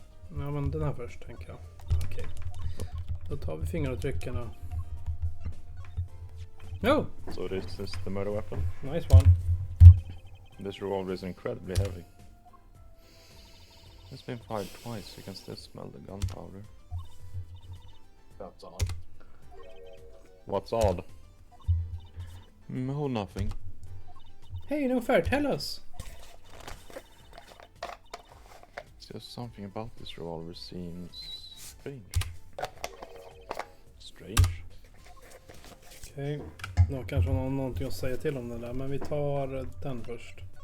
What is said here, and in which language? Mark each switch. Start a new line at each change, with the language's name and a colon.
Swedish: Ja men den här först tänker jag. Okej. Då tar vi fingeravtrycken och...
English: No! So this is the murder weapon. Nice one. This revolver is incredibly heavy. It's been fired twice. You can still smell the gunpowder. That's odd. What's odd? No, nothing. Hey, no fair, tell us! It's just something about this revolver seems strange. Strange?
Swedish: Okej. Då kanske hon har någonting att säga till om det där, men vi tar den först.